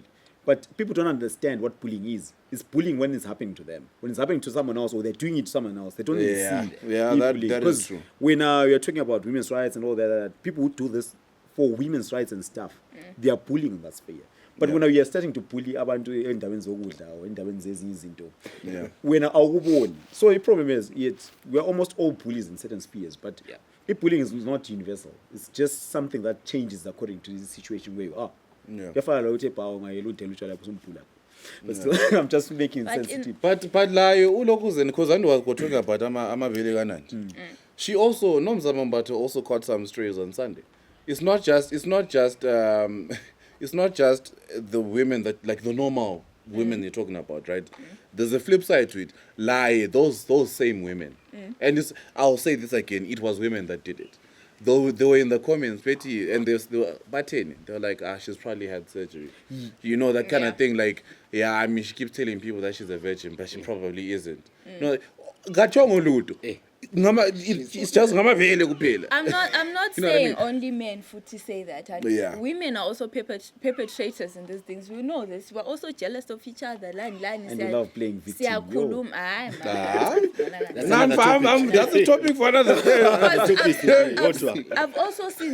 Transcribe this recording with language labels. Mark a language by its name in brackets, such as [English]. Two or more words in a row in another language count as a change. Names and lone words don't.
[English] But people don't understand what bullying is. It's bullying when it's happening to them. When it's happening to someone else or they're doing it to someone else, they don't even Yeah. see. Yeah, it that- bullying. that is 'Cause true. when you're talking about women's rights and all that, people who do this for women's rights and stuff, they are bullying in that sphere. But when you're starting to bully [Zulu] abantu endaweni zokudla [English] or [Zulu] endaweni zezinye izinto, [English] when awuboni. So the problem is, we're almost all bullies in certain spheres, but bullying is not universal. It's just something that changes according to the situation where you are. Yeah. But still, I'm just making But in- sensitive. But [Zulu] layo ulokuzen [English] because I was talking about [Zulu] amavele kanandi. [English] She also Nomzamambato also caught some strays on Sunday. It's not just it's not just the women that like the normal women you're talking about, right? There's a flip side to it. Those same women. And I'll say this again, it was women that did it. Though they were in the comments, Betty, and they were batting. They were like, she's probably had surgery. You know, that kind of thing. Like, I mean, she keeps telling people that she's a virgin, but she probably isn't. [Zulu] No, gachongo ludo. [English] It's just [Zulu] ngamavele kuphela. [English] I'm not You know what I saying mean? only men to say that. And Yeah. women are also perpetrators in these things. We know this. We're also jealous of each other. And we love playing victim. Yo. That's a topic for another day. I've also seen